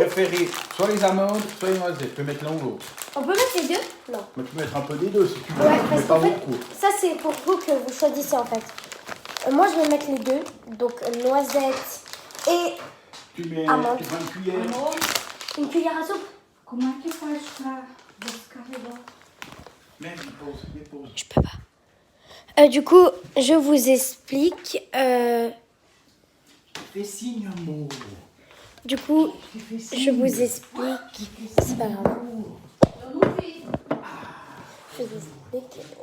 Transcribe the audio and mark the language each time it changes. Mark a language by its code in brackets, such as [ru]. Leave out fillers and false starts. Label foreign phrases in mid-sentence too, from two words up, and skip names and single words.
[fr] préférais soit les amandes, soit les noisettes. Tu peux mettre l'un ou l'autre. On peut mettre les deux? Non. Mais tu peux mettre un peu des deux si tu veux, Ouais, mais parce pas qu'en fait, beaucoup. ça, c'est pour vous que vous choisissez, en fait. Moi, je vais mettre les deux. Donc, noisette et Tu mets amande. une cuillère. Une cuillère à soupe. [pt] Como é que faz para descarregar? [fr] Même, dépose. Je peux pas. Du coup, je vous explique. Fais signe, amour. Du coup, Fais je signe. vous explique. C'est pas grave. Je vous explique.